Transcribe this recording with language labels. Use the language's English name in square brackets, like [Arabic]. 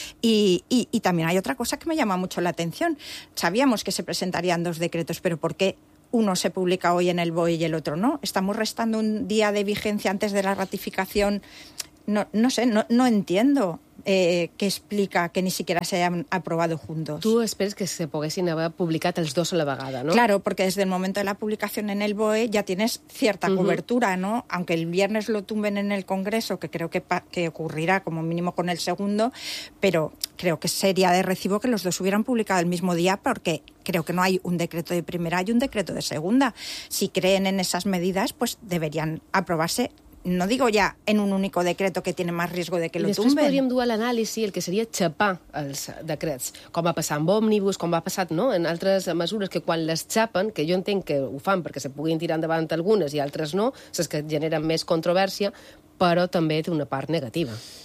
[Spanish] Y también hay otra cosa que me llama mucho la atención. Sabíamos que se presentarían dos decretos, pero ¿por qué uno se publica hoy en el BOE y el otro no? Estamos restando un día de vigencia antes de la ratificación. No entiendo. Que explica que ni siquiera se hayan aprobado juntos. [Catalan] Tu esperes que se poguessin haver publicat els dos a la vegada, no? [Spanish] Claro, porque desde el momento de la publicación en el BOE ya tienes cierta cobertura, ¿no? Aunque el viernes lo tumben en el Congreso, que creo que ocurrirá como mínimo con el segundo, pero creo que sería de recibo que los dos hubieran publicado el mismo día, porque creo que no hay un decreto de primera y un decreto de segunda. Si creen en esas medidas, pues deberían aprobarse. No digo ja en un único decreto que tiene más riesgo de que lo tumben. [Catalan] Després podríem dur a l'anàlisi el que seria xapar els decrets, com va passar amb òmnibus, com va passar, no?, en altres mesures que quan les xapen, que jo entenc que ho fan perquè se puguin tirar endavant algunes i altres no, les que generen més controvèrsia, però també té una part negativa.